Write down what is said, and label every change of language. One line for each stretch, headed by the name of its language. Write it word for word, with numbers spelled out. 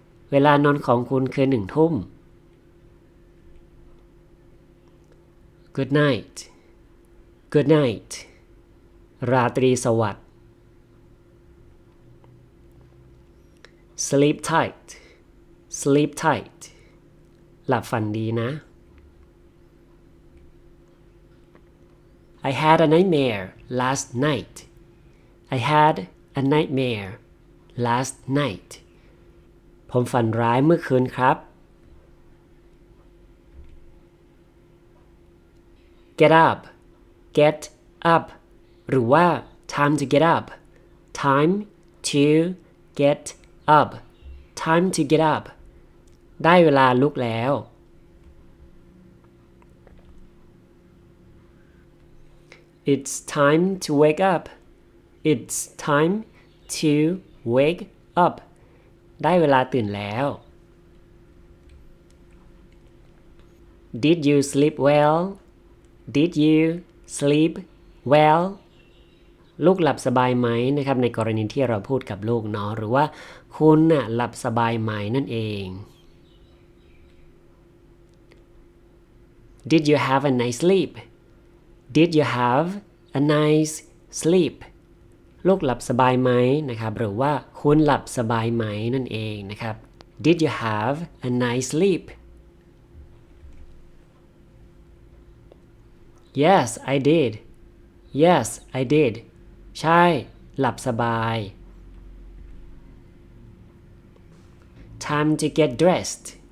Thai: เวลานอนของคุณคือหนึ่งทุ่ม
English: Good night Good night
Thai: ราตรีสวัสดิ์
English: Sleep tight. Sleep tight.
Thai: หลับฝันดีนะ
English: I had a nightmare last night. I had a nightmare last night.
Thai: ผมฝันร้ายเมื่อคืนครับ
English: Get up. Get up.
Thai: หรือว่า
English: time to get up. Time to get upUp, time to get up.
Thai: ได้เวลาลุกแล้ว
English: It's time to wake up. It's time to wake up.
Thai: ได้เวลาตื่นแล้ว
English: Did you sleep well? Did you sleep well?
Thai: ลูกหลับสบายไหมนะครับในกรณีที่เราพูดกับลูกเนาะหรือว่าคุณน่ะหลับสบายไหมนั่นเอง
English: Did you have a nice sleep? Did you have a nice sleep?
Thai: ลูกหลับสบายไหมนะครับหรือว่าคุณหลับสบายไหมนั่นเองนะครับ
English: Did you have a nice sleep? Yes, I did. Yes, I did.
Thai: ใช่หลับสบาย
English: Time to get dressed